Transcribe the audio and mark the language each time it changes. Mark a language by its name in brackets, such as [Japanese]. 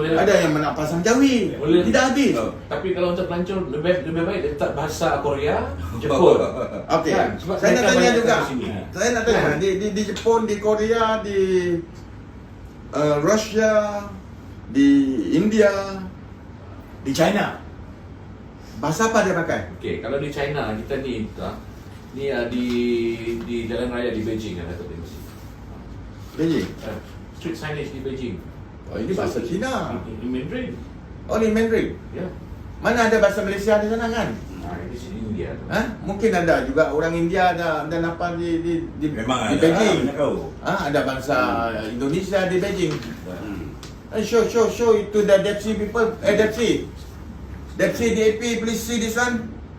[Malay] Ada yang nak pasang Jawi. Boleh. Tidak habis. Tapi kalau untuk pelancong lebih baik letak bahasa Korea, Jepun. Okey. Kan? Sebab Saya nak mereka tanya banyak juga. kat sini. Saya nak tanya di Jepun, di Korea, di Rusia, di India, di China. Bahasa apa dia pakai? Okey, kalau di China kita ni di jalan raya di Beijing ada tu mesti. Beijing. Street signage di Beijing. Oh, ini bahasa Cina. Ini Mandarin. Oh, ni Mandarin. Ya. Mana ada bahasa Malaysia di sana kan? Ini sini India tu. Mungkin ada juga orang India ada apa di Memang di Beijing. Nak tahu. Ada bangsa Indonesia di Beijing. Hmm. [English] Show it to the DEPSI people. DEPSI, DAP, please see this one.